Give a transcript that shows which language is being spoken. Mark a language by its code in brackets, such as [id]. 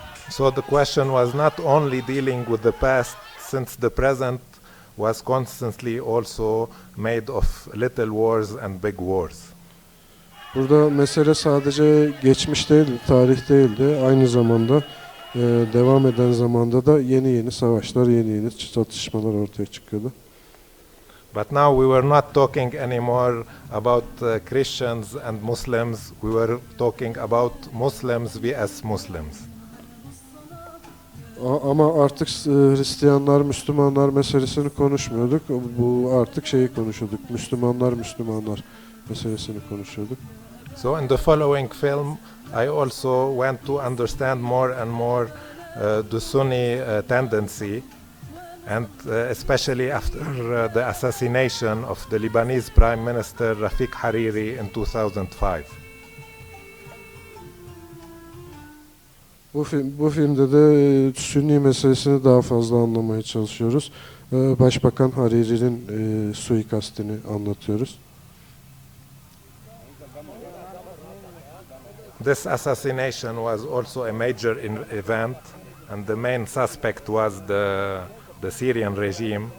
[en] So the question was not only dealing with the past, since the present was constantly also made of little wars and big wars. [tr] Burada mesele sadece geçmiş değildi, tarih değildi. Aynı zamanda devam eden zamanda da yeni savaşlar, yeni çatışmalar ortaya çıkıyordu. [en] But now we were not talking anymore about Christians and Muslims. We were talking about Muslims vs. Muslims. [tr] Ama artık Hristiyanlar, Müslümanlar meselesini konuşmuyorduk. Bu artık şeyi konuşuyorduk. Müslümanlar meselesini konuşuyorduk. [en] So in the following film, I also want to understand more and more the Sunni tendency, and especially after the assassination of the Lebanese Prime Minister Rafik Hariri in 2005. [tr] Bu filmde de Sünni meselesini daha fazla anlamaya çalışıyoruz. Başbakan Hariri'nin suikastini anlatıyoruz. [en] This assassination was also a major event, and the main suspect was the Syrian regime.